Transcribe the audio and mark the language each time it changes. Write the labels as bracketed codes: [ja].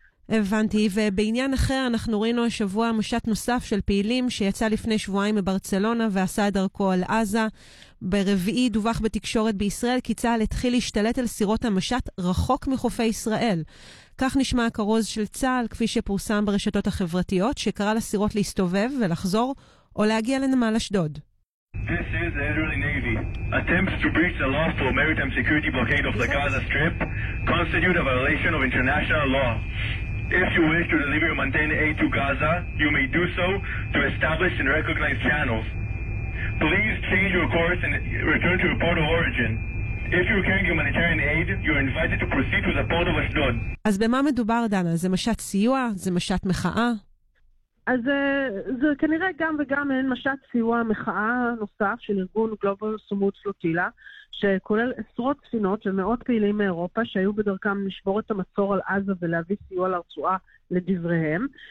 [he] הבנתי, ובעניין אחר אנחנו ראינו השבוע משט נוסף של פעילים שיצא לפני שבועיים מברצלונה ועשה את דרכו על עזה. ברביעי דווח בתקשורת בישראל כי צהל התחיל להשתלט על סירות המשט רחוק מחופי ישראל. כך נשמע הכרוז של צהל כפי שפורסם ברשתות החברתיות, שקרא לסירות להסתובב ולחזור או להגיע לנמל אשדוד. [en] This is the Israeli Navy. Attempts to breach the lawful maritime security blockade of the Gaza Strip constitute a violation of international law. If you wish to deliver or maintain aid to Gaza, you may do so to established and recognized channels. Please change your course and return to your port of origin. If you're carrying humanitarian aid, you're invited to proceed to the port of Ashdod. [he] אז במה מדובר, דנה? זה משט סיוע? זה משט מחאה? אז זה כנראה גם וגם אין משט סיוע מחאה נוסף של ארגון גלובל סומות פלוטילה, שכולל עשרות ספינות ומאות פעילים מאירופה שהיו בדרכם לשבור את המצור על עזה ולהביא סיוע לרצועה לדבריהם.